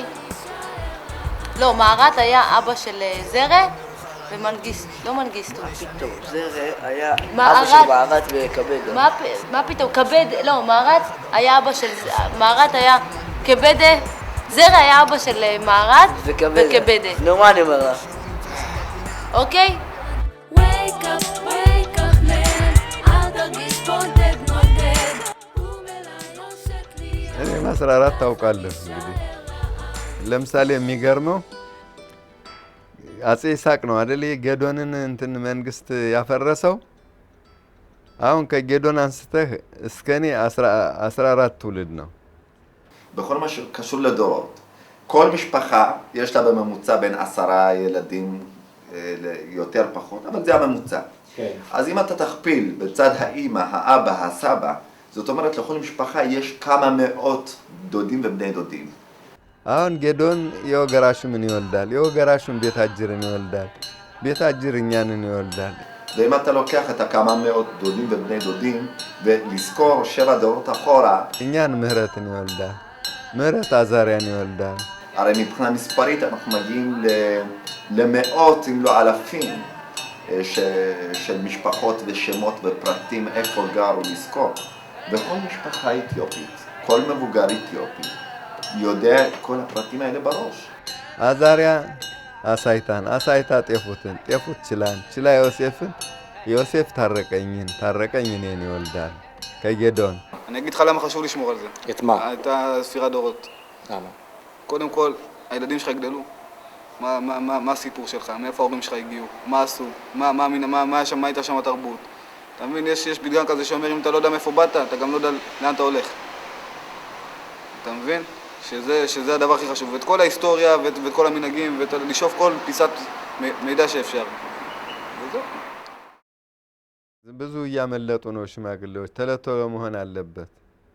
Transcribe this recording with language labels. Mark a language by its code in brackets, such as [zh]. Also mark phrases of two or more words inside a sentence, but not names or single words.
[he] לא, מערת היה אבא של זרע ומנגיסט, לא מנגיסטו. פתאום, זרע היה אבא של מערת וכבדה. מה פתאום? כבד, לא, מערת היה אבא של... מערת היה כבדה, זרע היה אבא של מערת וכבדה. נו, מה אני אומר לך? אוקיי? [am] እኔ ማስራራት ታውቃለህ እንግዲህ ለምሳሌ የሚገርመው አጼ ይስሐቅ ነው አይደል የጌዶንን እንትን መንግስት ያፈረሰው አሁን ከጌዶን አንስተህ እስከኔ 14 ትውልድ ነው [he] בכל מה שקשור לדורות כל משפחה יש לה בממוצע בין 10 ילדים יותר פחות אבל זה הממוצע אז אם אתה תכפיל בצד האמא, האבא, הסבא זאת אומרת לכל משפחה יש כמה מאות דודים ובני דודים [am] አሁን ጌዶን የወገራሹ ምን ይወልዳል የወገራሹን ቤት አጅርን ይወልዳል ቤት አጅርኛንን ይወልዳል [he] ואם אתה לוקח את הכמה מאות דודים ובני דודים ולזכור 7 דורות אחורה [am] እኛን ምህረትን ይወልዳል ምህረት አዛሪያን ይወልዳል [he] הרי מבחינה מספרית אנחנו מגיעים למאות אם לא אלפים של משפחות ושמות ופרטים איפה גרו לזכור וכל משפחה אתיופית כל מבוגר אתיופי יודע את כל הפרטים האלה בראש. [am] አዛሪያ አሳይታ ጤፉት ችላ ዮሴፍ ታረቀኝን ይወልዳል ከጌዶን [he] אני אגיד לך למה חשוב לשמור על זה. את מה? את הספירת דורות. למה? קודם כל, הילדים שלך יגדלו. מה הסיפור שלך? מאיפה ההורים שלך הגיעו? מה עשו? מה הייתה שם התרבות? אתה מבין, יש פתגם כזה שאומר, אם אתה לא יודע מאיפה באת, אתה גם לא יודע לאן אתה הולך. אתה מבין? שזה הדבר הכי חשוב. ואת כל ההיסטוריה ואת כל המנהגים, ולשאוף כל פיסת מידע שאפשר. וזהו. [am] ብዙ እያመለጡ ነው ሽማግሌዎች ተለተሎ መሆን አለበት